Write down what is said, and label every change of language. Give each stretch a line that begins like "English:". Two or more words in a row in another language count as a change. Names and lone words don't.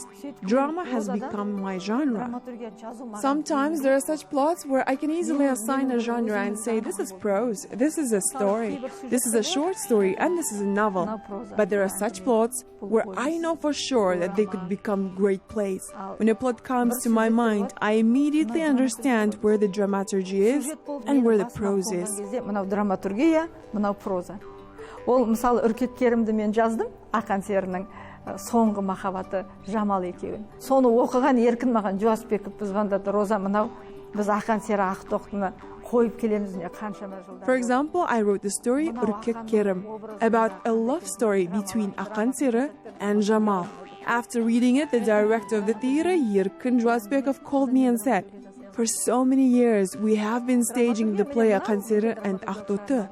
English: Drama has become my genre. Sometimes there are such plots where I can easily assign a genre and say, this is prose, this is a story, this is a short story, and this is a novel. But there are such plots where I know for sure that they could become great plays. When a plot comes to my mind, I immediately understand where the dramaturgy is and where the prose is.
Kazakh: Ол мысалы үркек керімді мен жаздым, Ақан серінің соңғы махаббаты Жамал екеуін. Соны оқыған еркін маған Жуасбеков звондады, Роза, мынау біз Ақан сері Ақтоқтыны қойып келеміз не қаншама жылдар.
English: For example, I wrote the story Үркек Керім about a love story between Akan Seri and Jamal. After reading it, the director of the theater, Erkin Jibek, called me and said, for so many years we have been staging the play Akan Seri and Ақтоқты.